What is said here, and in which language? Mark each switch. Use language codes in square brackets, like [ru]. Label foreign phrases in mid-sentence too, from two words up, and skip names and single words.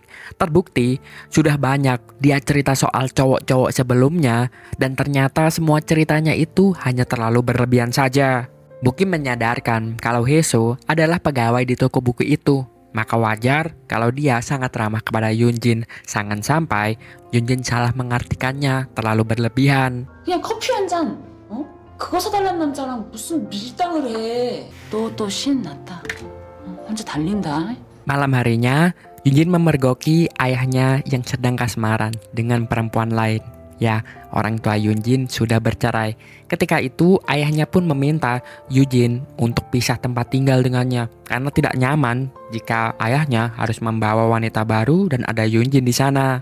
[id] Terbukti sudah banyak dia cerita soal cowok-cowok sebelumnya dan ternyata semua ceritanya itu hanya terlalu berlebihan saja. Bu Kim menyadarkan kalau Heso adalah pegawai di toko buku itu. Maka wajar kalau dia sangat ramah kepada Yunjin. Jangan sampai Yunjin salah mengartikannya terlalu berlebihan. [ko] 그냥 커피 한 잔, 어? 그거 사달란 남자랑 무슨 밀당을 해. 또 신났다. 혼자 달린다. [id] Malam harinya, Yunjin memergoki ayahnya yang sedang kasmaran dengan perempuan lain. Ya, orang tua Yunjin sudah bercerai. Ketika itu, ayahnya pun meminta Yunjin untuk pisah tempat tinggal dengannya karena tidak nyaman jika ayahnya harus membawa wanita baru dan ada Yunjin di sana.